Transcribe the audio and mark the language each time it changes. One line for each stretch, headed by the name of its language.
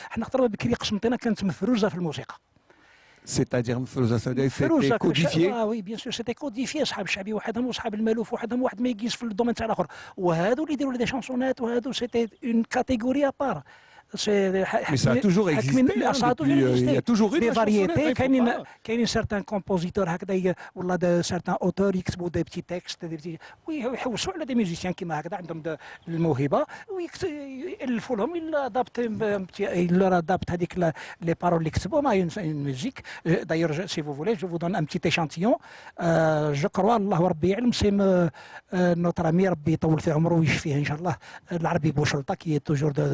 Arabic: احنا خاطر بكري قسنطينة كانت مفروزة في الموسيقى.
French: C'est-à-dire c'était codifié. Oui, bien sûr, c'était codifié.
Arabic: صحاب الشعبي وحدهم وصحاب المالوف وحدهم واحد ما يقيس في الدومين تاع الاخر. وهذو اللي يديروا لي شانسونات وهذو
French: c'était une catégorie à part. Mais ça a toujours existé. Il y a toujours eu des variétés.
Arabic: كاينين
French: certains compositeurs
Arabic: هكذا ولا
French: certains auteurs
Arabic: يكتبوا
French: des petits textes
Arabic: ويحوسوا على
French: des musiciens
Arabic: كيما هكذا عندهم الموهبه ويألفوا لهم
French: il leur adapte
Arabic: هذيك
French: les paroles
Arabic: اللي كتبوهم
French: à une musique. D'ailleurs, si vous voulez, je vous donne un petit échantillon. Je crois
Arabic: الله وربي يعلم سي
French: notre ami
Arabic: ربي يطول في عمره ويشفيه ان شاء الله العربي بوشلطه
French: qui est toujours